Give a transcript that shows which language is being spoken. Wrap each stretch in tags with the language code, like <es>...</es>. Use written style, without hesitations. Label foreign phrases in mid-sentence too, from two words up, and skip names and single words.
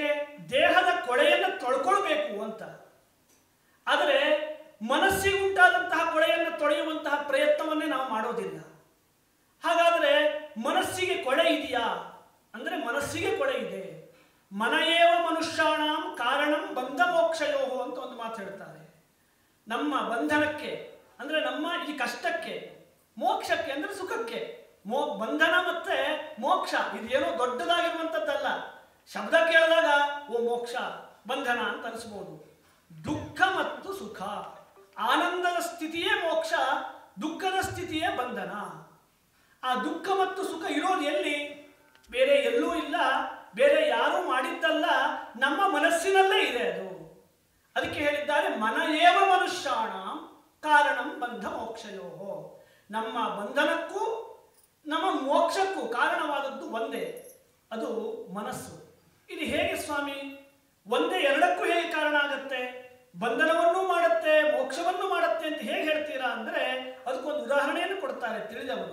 <kn>ದೇಹದ ಕೊಳೆಯನ್ನು ತೊಳ್ಕೊಳ್ಬೇಕು ಅಂತ. ಆದರೆ ಮನಸ್ಸಿಗೆ ಉಂಟಾದಂತಹ ಕೊಳೆಯನ್ನು ತೊಳೆಯುವಂತಹ ಪ್ರಯತ್ನವನ್ನೇ ನಾವು ಮಾಡೋದಿಲ್ಲ. ಹಾಗಾದರೆ ಮನಸ್ಸಿಗೆ ಕೊಳೆ ಇದೆಯಾ ಅಂದ್ರೆ ಮನಸ್ಸಿಗೆ ಕೊಳೆ ಇದೆ.</kn> <sa>ಮನಯೇವ ಮನುಷ್ಯಾಣಂ ಕಾರಣಂ ಬಂಧ ಮೋಕ್ಷಯೋ</sa> <kn>ಅಂತ ಒಂದು ಮಾತು ಹೇಳ್ತಾರೆ. ನಮ್ಮ ಬಂಧನಕ್ಕೆ ಅಂದ್ರೆ ನಮ್ಮ ಈ ಕಷ್ಟಕ್ಕೆ, ಮೋಕ್ಷಕ್ಕೆ ಅಂದ್ರೆ ಸುಖಕ್ಕೆ, ಬಂಧನ ಮತ್ತೆ ಮೋಕ್ಷ ಇದೇನೋ ದೊಡ್ಡದಾಗಿರುವಂಥದ್ದಲ್ಲ. ಶಬ್ದ ಕೇಳಿದಾಗ ಓ ಮೋಕ್ಷ ಬಂಧನ ಅಂತ ಅನಿಸ್ಬೋದು. ದುಃಖ ಮತ್ತು ಸುಖ, ಆನಂದದ ಸ್ಥಿತಿಯೇ ಮೋಕ್ಷ, ದುಃಖದ ಸ್ಥಿತಿಯೇ ಬಂಧನ. ಆ ದುಃಖ ಮತ್ತು ಸುಖ ಇರೋದು ಎಲ್ಲಿ? ಬೇರೆ ಎಲ್ಲೂ ಇಲ್ಲ, ಬೇರೆ ಯಾರೂ ಮಾಡಿದ್ದಲ್ಲ, ನಮ್ಮ ಮನಸ್ಸಿನಲ್ಲೇ ಇದೆ ಅದು. ಅದಕ್ಕೆ ಹೇಳಿದ್ದಾರೆ</kn> <sa>ಮನ ಏವ ಮನುಷ್ಯಾಣ ಕಾರಣಂ ಬಂಧ ಮೋಕ್ಷಯೋ.</sa> <kn>ನಮ್ಮ ಬಂಧನಕ್ಕೂ ನಮ್ಮ ಮೋಕ್ಷಕ್ಕೂ ಕಾರಣವಾದದ್ದು ಒಂದೇ, ಅದು ಮನಸ್ಸು. ಇದು ಹೇಗೆ ಸ್ವಾಮಿ? ಒಂದೇ ಎರಡಕ್ಕೂ ಹೇಗೆ ಕಾರಣ ಆಗತ್ತೆ? ಬಂಧನವನ್ನೂ ಮಾಡುತ್ತೆ, ಮೋಕ್ಷವನ್ನು ಮಾಡುತ್ತೆ ಅಂತ ಹೇಗೆ ಹೇಳ್ತೀರಾ ಅಂದ್ರೆ ಅದಕ್ಕೊಂದು ಉದಾಹರಣೆಯನ್ನು ಕೊಡ್ತಾರೆ ತಿಳಿದವರು.</kn>